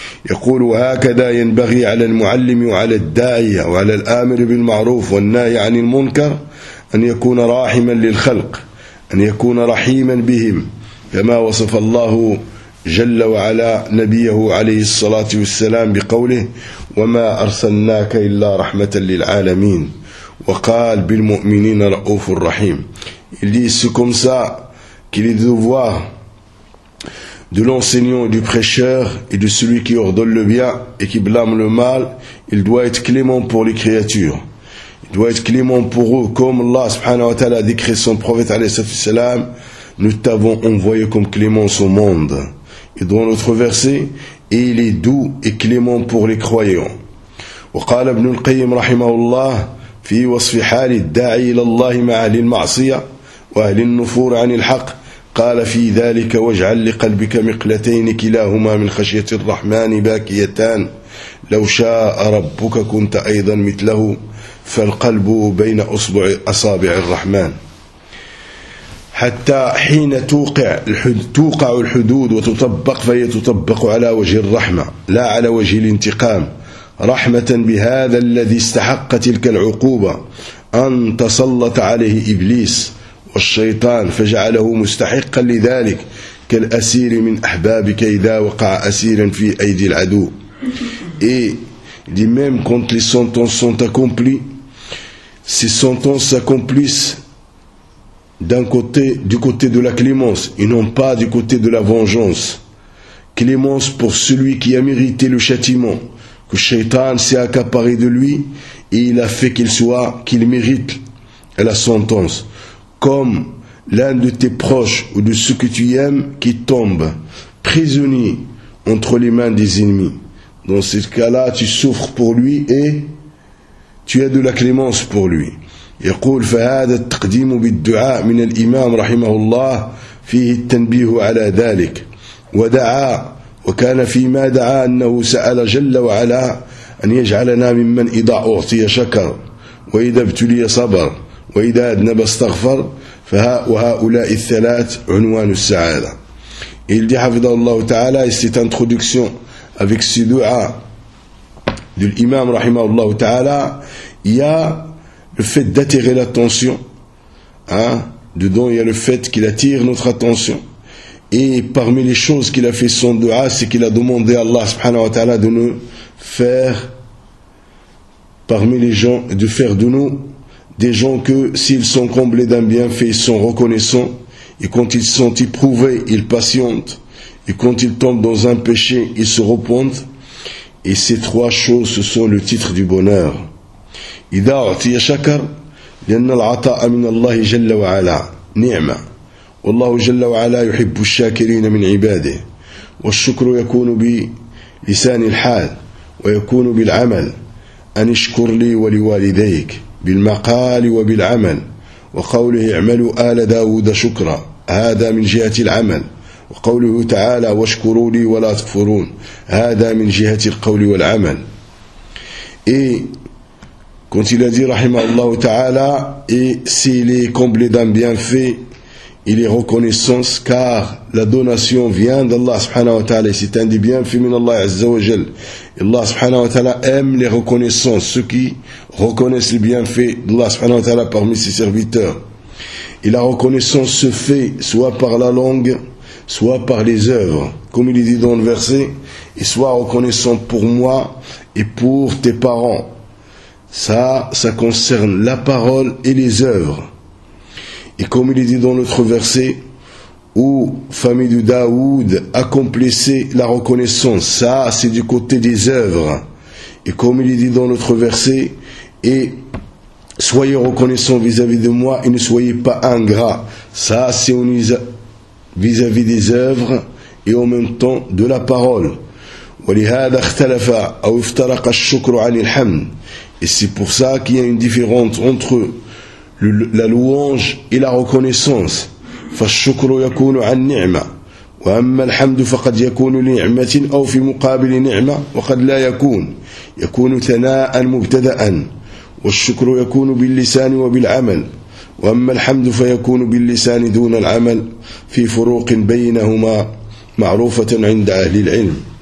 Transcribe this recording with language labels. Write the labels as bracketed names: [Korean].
[Arabic] يقول هكذا ينبغي على المعلم وعلى الداعية وعلى الآمر بالمعروف والناهي عن المنكر أن يكون راحما للخلق أن يكون رحيما بهم كما وصف الله جل وعلا نبيه عليه الصلاة والسلام بقوله وما أرسلناك إلا رحمة للعالمين وقال بالمؤمنين رؤوف الرحيم. [French] Il dit c'est comme ça qu'il est devoir de l'enseignant, du prêcheur et de celui qui ordonne le bien et qui blâme le mal. Il doit être clément pour les créatures. Il doit être clément pour eux comme Allah subhanahu wa ta'ala a décrit son prophète alayhi salatu wassalam. Nous t'avons envoyé comme clémence au monde. Et dans notre verset, et il est doux et clément pour les croyants. [Arabic] وقال ابن القيم رحمه الله في وصف حال الداعي إلى الله مع أهل المعصية وأهل النفور عن الحق قال في ذلك واجعل لقلبك مقلتين كلاهما من خشية الرحمن باكيتان لو شاء ربك كنت أيضا مثله فالقلب بين أصبع أصابع الرحمن. حتى حين توقع الحدود وتطبق فهي تطبق على وجه الرحمة لا على وجه الانتقام رحمة بهذا الذي استحق تلك العقوبة أن تسلط عليه إبليس والشيطان فجعله مستحقا لذلك كالأسير من أحبابك إذا وقع أسيرا في أيدي العدو. [French] Et même quand les sentences sont accomplies, ces sentences s'accomplissent d'un côté, du côté de la clémence, et non pas du côté de la vengeance. Clémence pour celui qui a mérité le châtiment, Shaitan s'est accaparé de lui et il a fait qu'il mérite la sentence. Comme l'un de tes proches ou de ceux que tu aimes qui tombe prisonnier entre les mains des ennemis. Dans ce cas-là, tu souffres pour lui et tu as de la clémence pour lui. [Arabic] يقول فهذا التقديم بالدعاء من الإمام رحمه الله فيه التنبيه على ذلك ودعا وكان فيما دعا أنه سأل جل وعلا أن يجعلنا ممن إذا أعطي شكر وإذا ابتلي صبر وإذا أذنب استغفر وهؤلاء الثلاث عنوان السعادة. [French] Il dit [Arabic] حفظه الله تعالى, [French] et cette introduction avec ce دعاء de l'imam [Arabic] رحمه الله تعالى, [French] il y a le fait d'attirer l'attention, hein, dedans il y a le fait qu'il attire notre attention. Et parmi les choses qu'il a fait son dua, c'est qu'il a demandé à Allah subhanahu wa ta'ala de nous faire parmi les gens, de faire de nous des gens que s'ils sont comblés d'un bienfait, ils sont reconnaissants, et quand ils sont éprouvés, ils patientent, et quand ils tombent dans un péché, ils se repentent. Et ces trois choses, ce sont le titre du bonheur. [Arabic] إذا أعطي شكر لأن العطاء من الله جل وعلا نعمة والله جل وعلا يحب الشاكرين من عباده والشكر يكون بلسان الحال ويكون بالعمل أن اشكر لي ولوالديك بالمقال وبالعمل وقوله اعملوا آل داود شكرا هذا من جهة العمل وقوله تعالى واشكروا لي ولا تكفرون هذا من جهة القول والعمل. [French] Quand il a dit, rahimahullah ta'ala, et s'il est comblé d'un bienfait, il est reconnaissance, car la donation vient d'Allah subhanahu wa ta'ala, et c'est un des bienfaits [Arabic] min Allah azza wa jal. [French] Allah subhanahu wa ta'ala aime les reconnaissances, ceux qui reconnaissent le bienfait d'Allah subhanahu wa ta'ala parmi ses serviteurs. Et la reconnaissance se fait soit par la langue, soit par les œuvres, comme il est dit dans le verset, et soit reconnaissant pour moi et pour tes parents. Ça concerne la parole et les œuvres. Et comme il est dit dans l'autre verset, où famille de Daoud accomplissait la reconnaissance, ça c'est du côté des œuvres. Et comme il est dit dans l'autre verset, et soyez reconnaissants vis-à-vis de moi et ne soyez pas ingrats. Ça c'est vis-à-vis des œuvres et en même temps de la parole. [Arabic] ولهذا اختلف أو افترق الشكر عن الحمد. [French] Et c'est pour ça qu'il y a une différence entre la louange et la reconnaissance. [Arabic] فَالشُّكْرُ يَكُونُ عَنْ نِعْمَةٍ وَأَمَّا الْحَمْدُ فَقَدْ يَكُونُ لِنِعْمَةٍ أَوْ فِي مُقَابِلِ نِعْمَةٍ وَقَدْ لَا يَكُونُ يَكُونُ ثَنَاءً مُبْتَدَأً وَالشُّكْرُ يَكُونُ بِاللِّسَانِ وَبِالْعَمَلِ وَأَمَّا الْحَمْدُ فَيَكُونُ بِاللِّسَانِ دُونَ الْعَمَلِ فِي فُرُوقٍ بَيْنَهُمَا مَعْرُوفَةً عِنْدَ أَهْلِ الْعِلْمِ.